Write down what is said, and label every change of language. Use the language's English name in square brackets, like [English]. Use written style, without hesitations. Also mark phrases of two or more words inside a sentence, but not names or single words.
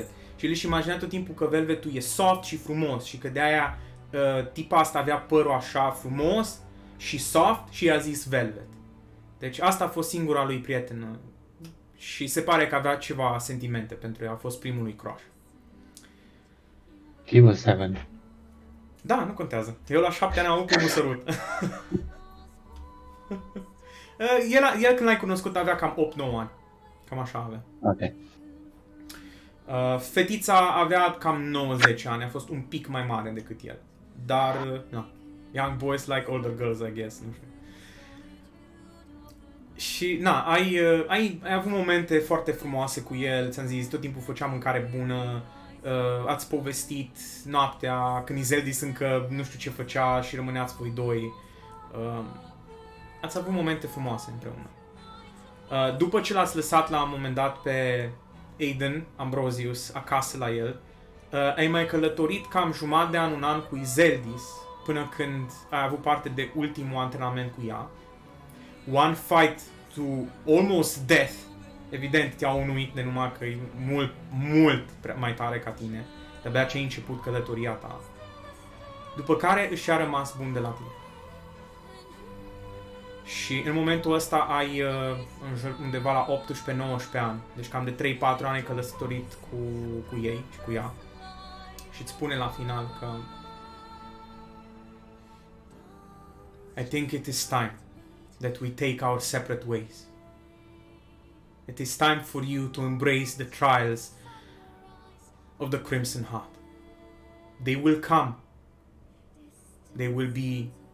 [Romanian] Și el își imagina tot timpul că velvetul e soft și frumos. Și că de-aia tipa asta avea părul așa frumos și soft și i-a zis velvet. Deci asta a fost singura lui prietenă. Și se pare că avea ceva sentimente pentru ea. A fost primul lui crush. [English] He was 7. [Romanian] Da, nu contează. Eu la 7 ani am avut primul sărut. el când l-ai cunoscut avea cam 8-9 ani. Cam așa avea. Ok. Fetița avea cam 9-10 ani. A fost un pic mai mare decât el. Dar, [English] young boys like older girls, I guess. [Romanian] Nu știu. Și, ai avut momente foarte frumoase cu el. Ți-am zis, tot timpul făcea mâncare bună. Ați povestit noaptea când Iseldis încă nu știu ce făcea și rămâneați voi doi. Ați avut momente frumoase împreună. După ce l-ați lăsat la un moment dat pe Aiden Ambrosius acasă la el, ai mai călătorit cam jumătate de an, un an cu Iseldis până când ai avut parte de ultimul antrenament cu ea. [English] One fight to almost death. [Romanian] Evident, te-a unuit de numai că e mult mai tare ca tine. De-abia ce ai început călătoria ta. După care își a rămas bun de la tine. Și în momentul ăsta ai undeva la 18-19 ani. Deci cam de 3-4 ani ai călătorit cu ei și cu ea. Și îți spune la final că [English] I think it is time that we take our separate ways. It is time for you to embrace the trials of the Crimson Heart. They will come. They will be...